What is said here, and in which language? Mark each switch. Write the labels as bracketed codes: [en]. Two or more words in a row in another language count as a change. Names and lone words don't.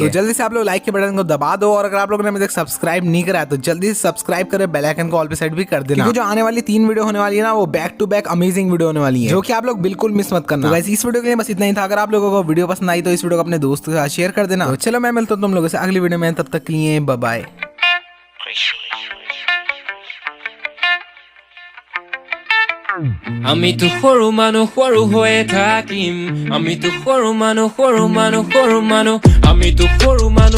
[hi] तो जल्दी से आप लोग लाइक के बटन को दबा दो, और अगर आप लोगों ने अभी तक सब्सक्राइब नहीं करा तो जल्दी से सब्सक्राइब करे, [en] bell icon [hi] को ऑल पे सेट भी कर देना, क्योंकि जो आने वाली 3 वीडियो होने वाली है ना वो [en] back to back amazing video [hi] होने वाली है, जो कि आप लोग बिल्कुल मिस मत करना। तो गाइस इस वीडियो के लिए बस इतना ही था। अगर आप लोगों को वीडियो पसंद आई तो इस वीडियो को अपने दोस्तों के साथ शेयर कर देना। तो चलो मैं मिलता हूं तुम लोगों से अगली वीडियो में, तब तक के लिए [en] bye bye. [as] আমিতো সৰু হৈয়ে থাকিম, আমিতো সৰু মানুহ, আমিতো সৰু মানুহ।